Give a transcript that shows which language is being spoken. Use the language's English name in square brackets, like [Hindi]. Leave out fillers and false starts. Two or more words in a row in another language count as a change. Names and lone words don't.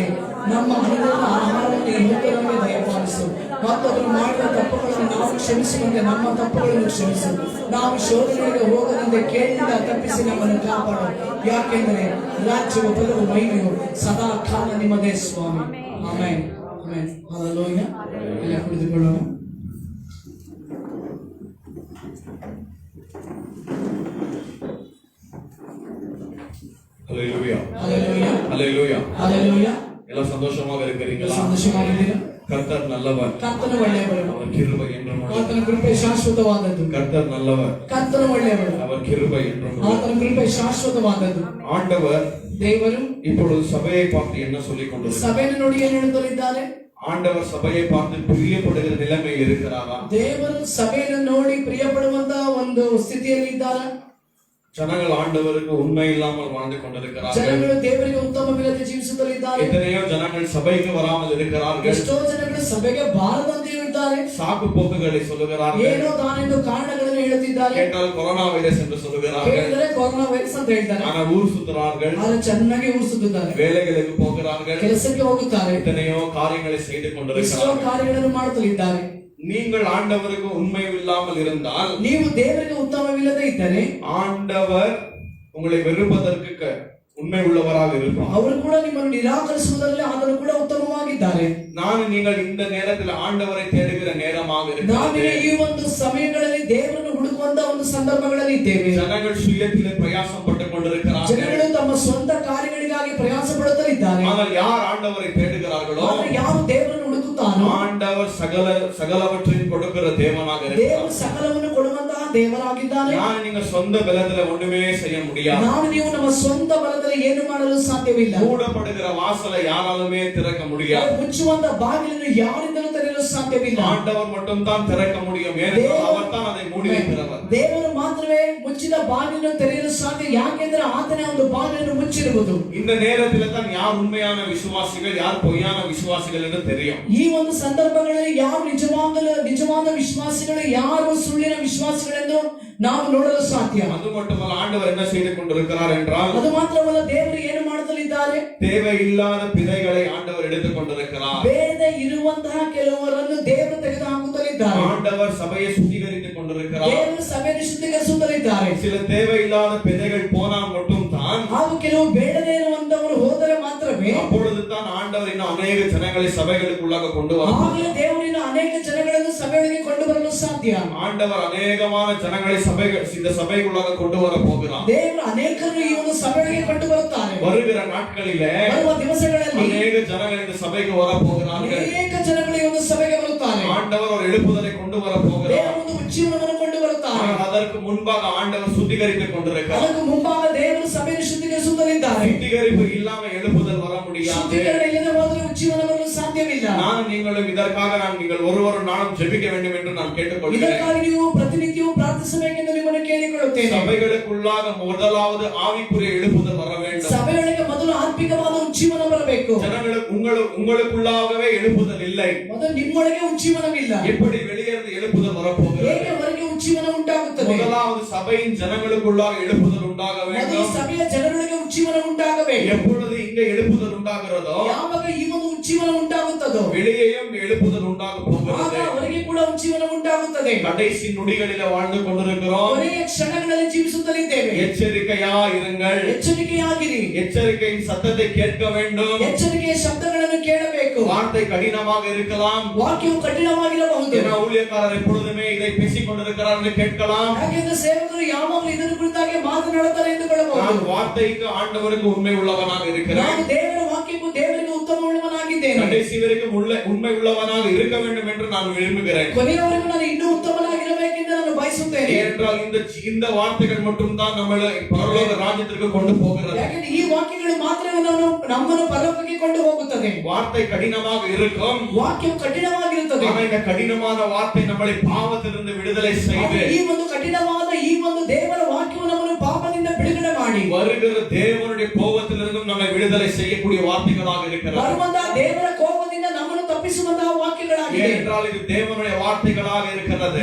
[Kannada] ನಮ್ಮ ಅನುದಿನದ ಆಹಾರವನ್ನು ಇವತ್ತು ನಮಗೆ ದಯಪಾಲಿಸು, ಮತ್ತು ಅದನ್ನು ಮಾಡಿದ ತಪ್ಪುಗಳನ್ನು ನಾವು ಕ್ಷಮಿಸುವಂತೆ ನಮ್ಮ ತಪ್ಪುಗಳನ್ನು ಕ್ಷಮಿಸು. ನಾವು ಶೋಧನೆಗೆ ಹೋಗದಂತೆ ಕೇಳಿದ ತಪ್ಪಿಸಿ ನಮ್ಮನ್ನು ಕಾಪಾಡು. ಯಾಕೆಂದರೆ ರಾಜ್ಯವು ಬಲವು ಮಹಿಮೆಯು ಸದಾ ಕಾಲ ನಿಮ್ಮದೇ ಸ್ವಾಮಿ. ಆಮೆನ್ ಆಮೆನ್. ಹಲ್ಲೆಲೂಯಾ. ಎಲ್ಲ ಕುಳಿತುಕೊಳ್ಳೋಣ. [Tamil] ஹல்லேலூயா ஹல்லேலூயா ஹல்லேலூயா ஹல்லேலூயா. எல்லாம் சந்தோஷமாக இருக்கிறீங்களா? [Kannada] ಸಂತೋಷವಾಗಿದ್ದೀರಾ? [Tamil] கர்த்தர் நல்லவர், [Kannada] ಕರ್ತನು ಒಳ್ಳೆಯವರು, [Tamil] அவர் கிருபை என்றும் உள்ளது. [Kannada] ಆತನ ಕೃಪೆ ಶಾಶ್ವತವಾದದ್ದು. [Tamil] கர்த்தர் நல்லவர், [Kannada] ಕರ್ತನು ಒಳ್ಳೆಯವರು, [Tamil] அவர் கிருபை என்றும் உள்ளது. [Kannada] ಆತನ ಕೃಪೆ ಶಾಶ್ವತವಾದದ್ದು. [Tamil] ஆண்டவர் [Kannada] ದೇವರು [Tamil] இப்பொழுது சபையை பார்த்து என்ன சொல்லிக் கொண்டிருக்கிறார்? [Kannada] ಸಭೆಯನ್ನು ನೋಡಿ ಏನು ಹೇಳುತ್ತಿದ್ದಾರೆ? [Tamil] ஆண்டவர் சபையை பார்த்து பிரியப்படுகிற நிலைமை இருக்கிறாரா? [Kannada] ದೇವರು ಸಭೆಯನ್ನು ನೋಡಿ ಪ್ರಿಯಪಡುವಂತಹ ಒಂದು ಸ್ಥಿತಿಯಲ್ಲಿ ಇದ್ದಾರೆ. [Tamil] ஜனங்கள் ஆண்டவருக்கு உண்மை இல்லாமல் வாழ்ந்து கொண்டிருக்கிறார்கள். [Kannada] ಜನಗಳು ದೇವರಿಗೆ ಉತ್ತಮವಿಲ್ಲದೆ ಜೀವಿಸುತ್ತಲಿದ್ದಾರೆ. [Tamil] எத்தனையோ ஜனங்கள் சபைக்கு வராமல் இருக்கிறார்கள். [Kannada] ಎಷ್ಟೋ ಜನಗಳು ಸಭೆಗೆ ಬಾರದಂತೆ ಇದ್ದಾರೆ. [Tamil] சாக்கு போக்குகளை சொல்லுகிறார்கள். [Kannada] ಏನೋ ತಾನೆಂದು ಕಾರಣಗಳನ್ನು ಹೇಳುತ್ತಿದ್ದಾರೆ. [Tamil] கேட்டால் கொரோனா வைரஸ் என்று சொல்லுகிறார்கள். [Kannada] ಕೇಳಿದರೆ ಕೊರೋನಾ ವೈರಸ್ ಅಂತ ಹೇಳ್ತಾರೆ. [Tamil] ஆனா ஊர் சுத்துறார்கள், [Kannada] ಆದರೆ ಚೆನ್ನಾಗಿ ಊರು ಸುತ್ತುತ್ತಾರೆ, [Tamil] வேலைகளுக்கு போகிறார்கள், [Kannada] ಕೆಲಸಕ್ಕೆ ಹೋಗುತ್ತಾರೆ, [Tamil] எத்தனையோ காரியங்களை செய்து [Kannada] ಎಷ್ಟೋ [Tamil] கொண்டிருக்கிறார்கள். [Kannada] ಕಾರ್ಯಗಳನ್ನು ಮಾಡುತ್ತಲಿದ್ದಾರೆ. [Tamil] நீங்கள் ஆண்டவருக்கு உண்மை இல்லாமல் இருந்தால், [Kannada] ನೀವು ದೇವರಿಗೆ ಉತ್ತಮವಿಲ್ಲದೆ ಇದ್ದರೆ, [Tamil] ஆண்டவர் உங்களை வெறுப்பதற்கு உண்மை உள்ளவராக இருப்பார். [Kannada] ಅವರು ಕೂಡ ನಿಮ್ಮನ್ನು ನಿರಾಕರಿಸುವುದರಲ್ಲಿ ಆದರೂ ಕೂಡ ಉತ್ತಮವಾಗಿದ್ದಾರೆ. [Tamil] நீங்கள் இந்த நேரத்தில் ஆண்டவரை தேடுகிற நேரமாக [Kannada] ನಾವೀಗ [Tamil] இருக்கிறது. [Kannada] ಈ ಒಂದು ಸಮಯಗಳಲ್ಲಿ ದೇವರನ್ನು ಹುಡುಕುವಂತ ಒಂದು ಸಂದರ್ಭಗಳಲ್ಲಿ ಇದ್ದೇವೆ. [Tamil] ஜனங்கள் சுயத்திலே பிரயாசம் பட்டுக் கொண்டிருக்கிறார்கள். [Kannada] ಜನಗಳು ತಮ್ಮ ಸ್ವಂತ ಕಾರ್ಯಗಳ ಇದ್ದಾರೆ. [Tamil] ஆனால் யார் ஆண்டவரை தேடுகிறார்களோ [Kannada] ಆದ್ರೆ ಯಾರು ದೇವರನ್ನು ಹುಡುಕುತ್ತಾರೋ [Tamil] ஆண்டவர் சகலவற்றையும் கொடுக்கிற தேவனாக இருக்கிறார். [Kannada] ದೇವರು ಸಕಲವನ್ನು ಕೊಡುವಂತಹ ದೇವರಾಗಿದ್ದಾನೆ. [Tamil] நான் நீங்க சொந்த பலத்துல ஒண்ணுமே செய்ய முடியாது. [Kannada] ನಾವು ನೀವು ನಮ್ಮ ಸ್ವಂತ ಬಲದಲ್ಲಿ ಏನು ಮಾಡಲು ಸಾಧ್ಯವಿಲ್ಲ. [Tamil] மூடப்படுகிற வாசலை யாராலுமே திறக்க முடியாது. [Kannada] ಮುಚ್ಚುವಂತ ಬಾಗಿಲನ್ನು ಯಾರಿಂದಲೂ ತೆರೆಯಲು ಸಾಧ್ಯವಿಲ್ಲ. [Tamil] ஆண்டவர் மட்டும் தான் திறக்க முடியும். ஏனென்றால் அவர் தான் அதை மூடி வைக்கிறவர். [Kannada] ದೇವರು ಮಾತ್ರವೇ ಮುಚ್ಚಿದ ಬಾಗಿಲನ್ನು ತೆರೆಯಲು ಸಾಧ್ಯ. ಯಾಕೆಂದ್ರೆ ಆತನೇ ಒಂದು ಬಾಗಿಲನ್ನು ಮುಚ್ಚಿರುವುದು. [Tamil] இந்த நேரத்துல தான் யார் உண்மையான விசுவாசிகள் யார் பொய்யான விசுவாசிகள் என்று தெரியும். [Kannada] ಈ ಒಂದು ಸಂದರ್ಭಗಳಲ್ಲಿ ಯಾರು ನಿಜವಾದ ವಿಶ್ವಾಸಿಗಳು ಯಾರು ಸುಳ್ಳಿನ ವಿಶ್ವಾಸಿಗಳೆಂದು ನಾವು ನೋಡಲು ಸಾಧ್ಯ. [Tamil] அது மட்டுமல்ல, ஆண்டவர் என்ன செய்து கொண்டிருக்கிறார் என்றால் [Kannada] ಅದು ಮಾತ್ರವಲ್ಲ, ದೇವರು ಏನು ಮಾಡುತ್ತಲಿದ್ದಾರೆ. [Tamil] தேவையில்லாத பிதைகளை ஆண்டவர் எடுத்துக் கொண்டிருக்கிறார். [Kannada] ಬೇಡದೆ ಇರುವಂತಹ ಕೆಲವರನ್ನು ದೇವರು ತೆಗೆದುಹಾಕುತ್ತಲಿದ್ದಾರೆ. [Tamil] ஆண்டவர் சபையை சுத்திகரித்துக் கொண்டிருக்கிறார். [Kannada] ದೇವರು ಸಭೆಯನ್ನು ಶುದ್ಧೀಕರಿಸುತ್ತಲಿದ್ದಾರೆ. [Tamil] சில தேவையில்லாத பிதைகள் போனால் மட்டும் தான், [Kannada] ಹಾಗೂ ಕೆಲವು ಬೇಡದೇ ಇರುವಂತವರು ಹೋದರೆ ಮಾತ್ರವೇ [Tamil] அப்பொழுது தான் ஆண்டவர் இன்னும் அநேக ஜனங்களை சபைகளுக்குள்ளாக கொண்டு வர [Kannada] ಆಗಲೇ ದೇವರಿನ ಅನೇಕ ಜನಗಳನ್ನು ಸಭೆಗಳಿಗೆ ಕೊಂಡು ಬರಲು ಸಾಧ್ಯ. [Tamil] ஆண்டவர் அநேகமான ஜனங்களை இந்த சபைக்குள்ளாக கொண்டு வர போகிறார். [Kannada] ದೇವರು ಅನೇಕರನ್ನು ಈ ಒಂದು ಸಭೆಗಳಿಗೆ ಕೊಂಡು ಬರುತ್ತಾರೆ. [Tamil] வருகிற நாட்களிலே [Kannada] ಬರುವ ದಿವಸಗಳಲ್ಲಿ [Tamil] அநேக ஜனங்கள் இந்த சபைக்கு வர போகிறார்கள். [Kannada] ಅನೇಕ ಜನಗಳು ಈ ಒಂದು ಸಭೆಗೆ ಬರುತ್ತಾರೆ. [Tamil] ஆண்டவர் ஒரு எழுப்புதலை கொண்டு வர போகிறார். [Kannada] ದೇವರು ಒಂದು ಉಜ್ಜೀವನವನ್ನು ಕೊಂಡು ಬರುತ್ತಾರೆ. [Tamil] ஆனால் அதற்கு முன்பாக ஆண்டவர் சுத்திகரித்துக் கொண்டிருக்கிறார். [Kannada] ಅದಕ್ಕೆ ಮುಂಭಾಗ ದೇವರು ಸಭೆಯನ್ನು ಶುದ್ಧೀಕರಿಸುತ್ತಲಿದ್ದಾರೆ. [Tamil] சுத்திகரிப்பு இல்லாம எழுப்புதல் வர முடியாது. [Kannada] ಶುದ್ಧೀಕರಣ ಇಲ್ಲದೆ ಹೋದರೆ ಉಜ್ಜೀವನ ಬರಲು ಸಾಧ್ಯವಿಲ್ಲ. [Tamil] நான் நீங்களும் இதற்காக நீங்கள் ஒருவரும் நானும் ஜெபிக்க வேண்டும் என்று நான் கேட்டுக்கொள்கிறேன். [Kannada] ಇದಕ್ಕಾಗಿ ನೀವು ಪ್ರತಿನಿತ್ಯವೂ ಪ್ರಾರ್ಥಿಸಬೇಕೆಂದು ನಿಮ್ಮನ್ನು ಕೇಳಿಕೊಳ್ಳುತ್ತೇನೆ. [Tamil] சபைகளுக்குள்ளாக முதலாவது ஆவிக்குரிய எழுப்புதல் வர வேண்டும். [Kannada] ಸಭೆಯೊಳಗೆ ಮೊದಲು ಆತ್ಮಿಕವಾದ ಉಜ್ಜೀವನ ಬರಬೇಕು. [Tamil] உங்களுக்குள்ளாகவே எழுப்புதல் இல்லை. [Kannada] ಮೊದಲು ನಿಮ್ಮೊಳಗೆ ಉಜ್ಜೀವನವಿಲ್ಲ. [Tamil] எப்படி வெளியிருந்து எழுப்புதல் வரப்போகிறது? [Kannada] ಹೇಗೆ ಹೊರಗೆ ಉಜ್ಜೀವನ ಉಂಟಾಗುತ್ತದೆ? [Tamil] முதலாவது சபையின் ஜனங்களுக்குள்ளாக எழுப்புதல் உண்டாக [Kannada] ಮೊದಲು [Tamil] வேண்டும். [Kannada] ಸಭೆಯ ಜನರೊಳಗೆ ಉಜ್ಜೀವನ ಉಂಟಾಗಬೇಕು. [Tamil] எப்பொழுது இங்க எழுப்புதல் உண்டாகிறதோ [Kannada] ಯಾವಾಗ ಈ ಒಂದು ಉಜ್ಜೀವನ ಉಂಟಾಗುತ್ತದೋ [Tamil] வெளியேயும் எழுப்புதல் உண்டாக [Kannada] ಆಗ [Tamil] போகிறது. [Kannada] ಹೊರಗೆ ಕೂಡ ಉಜ್ಜೀವನ ಉಂಟಾಗುತ್ತದೆ. [Tamil] கடைசி நொடிகளில வாழ்ந்து கொண்டிருக்கிறோம். [Kannada] ಕೊನೆಯ ಕ್ಷಣಗಳಲ್ಲಿ ಜೀವಿಸುತ್ತಲಿದ್ದೇವೆ. [Tamil] எச்சரிக்கையா இருங்கள். [Kannada] ಎಚ್ಚರಿಕೆಯಾಗಿರಿ. [Tamil] எச்சரிக்கையின் சத்தத்தை கேட்க வேண்டும். [Kannada] ಎಚ್ಚರಿಕೆಯ ಶಬ್ದಗಳನ್ನು ಕೇಳಬೇಕು. [Tamil] வார்த்தை கடினமாக இருக்கலாம். [Kannada] ವಾಕ್ಯವು ಕಠಿಣವಾಗಿರಬಹುದು. [Tamil] ஏன்னா ஊழியக்காரர் எப்பொழுதுமே இதை பேசிக் கொண்டிருக்கிறார் என்று கேட்கலாம். [Kannada] ಯಾಕೆಂದ್ರೆ ಸೇವಕರು ಯಾವಾಗಲೂ ಇದರ ಕುರಿತಾಗಿ ಮಾತನಾಡುತ್ತಾರೆ ಎಂದುಕೊಳ್ಳಬಹುದು. [Tamil] நான் வார்த்தைக்கு ஆண்டவருக்கு உண்மை உள்ளவனாக இருக்கிறேன். [Kannada] ನಾನು ದೇವರ ವಾಕ್ಯಕ್ಕೂ ದೇವರಿಗೆ ಉತ್ತಮ ಉಳ್ಳವನಾಗಿದ್ದೇನೆ. [Tamil] கடைசி வரைக்கும் உண்மை உள்ளவனாக இருக்க வேண்டும் என்று நான் விரும்புகிறேன். [Kannada] ಕೊನೆಯವರೆಗೂ ನಾನು ಇನ್ನೂ ಉತ್ತಮನಾಗಿರಬೇಕೆಂದು ನಾನು ಬಯಸುತ್ತೇನೆ. [Tamil] ஏனென்றால் இந்த வார்த்தைகள் மட்டும் தான் நம்மளை பரலோக ராஜ்யத்திற்கு கொண்டு போகிறது. [Kannada] ಯಾಕೆಂದ್ರೆ ಈ ವಾಕ್ಯಗಳು ಮಾತ್ರ ನಮ್ಮನ್ನು ಪರಲೋಕಕ್ಕೆ ಕೊಂಡು ಹೋಗುತ್ತದೆ. [Tamil] வார்த்தை கடினமாக இருக்கும். [Kannada] ವಾಕ್ಯವು ಕಠಿಣವಾಗಿರುತ್ತದೆ. [Tamil] ஆனால் இந்த கடினமான வார்த்தை நம்மளை பாவத்திலிருந்து விடுதலை செய்து [Kannada] ಈ ಒಂದು ಕಠಿಣವಾದ ಈ ಒಂದು ದೇವರ ವಾಕ್ಯವು ನಮ್ಮನ್ನು ಪಾಪದಿಂದ ಬಿಡುಗಡೆ ಮಾಡಿ [Tamil] வருகிற தேவனுடைய கோபத்திலிருந்தும் நம்மை விடுதலை செய்யக்கூடிய வார்த்தைகளாக இருக்கிறது. [Kannada] ಬರುವಂತಹ ದೇವರ ಕೋಪದಿಂದ ನಮ್ಮನ್ನು ತಪ್ಪಿಸುವಂತಹ ವಾಕ್ಯಗಳಾಗಿದೆ. [Tamil] ஏனென்றால் இது தேவனுடைய வார்த்தைகளாக இருக்கிறது.